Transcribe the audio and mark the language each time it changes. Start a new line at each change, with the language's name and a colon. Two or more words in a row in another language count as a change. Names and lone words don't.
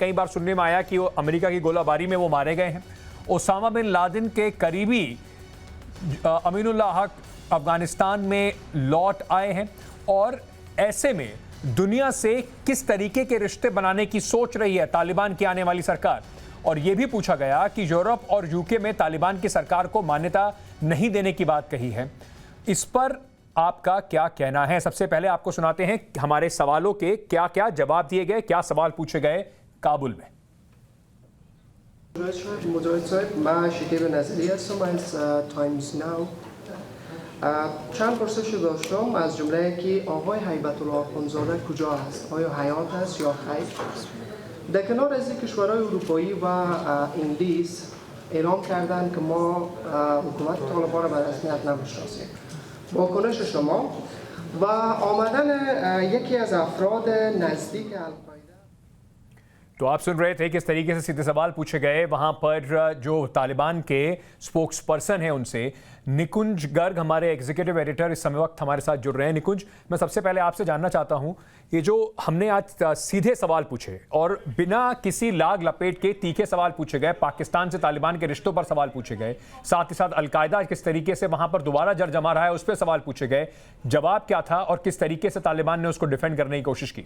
Hindi: कई बार सुनने में आया कि वो अमेरिका की गोलाबारी में वो मारे गए हैं। ओसामा बिन लादेन के करीबी अमीनुल्लाह हक अफगानिस्तान में लौट आए हैं, और ऐसे में दुनिया से किस तरीके के रिश्ते बनाने की सोच रही है तालिबान की आने वाली सरकार। और यह भी पूछा गया कि यूरोप और यूके में तालिबान की सरकार को मान्यता नहीं देने की बात कही है। इस पर आपका क्या कहना है? सबसे पहले आपको सुनाते हैं हमारे सवालों के क्या क्या जवाब दिए गए, क्या सवाल पूछे गए काबुल में।
Persian: مجاهد صاحب، من شکیب نظری هستم از تایمز ناو. چند پرسش داشتم، از جمله که آقای هیبت الله اخوندزاده کجا است؟ آیا حیات است یا خیر؟ در کنار از کشورهای اروپایی و انگلیس اعلام کردند که ما حکومت طالبان را به رسمیت نمی‌شناسیم. واکنش شما و آمدن یکی از افراد نزدیک القاعده.
Hindi: तो आप सुन रहे थे किस तरीके से सीधे सवाल पूछे गए। वहां पर जो तालिबान के
English: spokesperson
Hindi: हैं उनसे निकुंज गर्ग, हमारे
English: executive editor,
Hindi: इस समय वक्त हमारे साथ जुड़ रहे हैं। निकुंज, मैं सबसे पहले आपसे जानना चाहता हूं, ये जो हमने आज सीधे सवाल पूछे और बिना किसी लाग लपेट के तीखे सवाल पूछे गए, पाकिस्तान से तालिबान के रिश्तों पर सवाल पूछे गए, साथ ही साथ अलकायदा किस तरीके से वहां पर दोबारा जड़ जमा रहा है उस पर सवाल पूछे गए, जवाब क्या था और किस तरीके से तालिबान ने उसको डिफेंड करने की कोशिश की?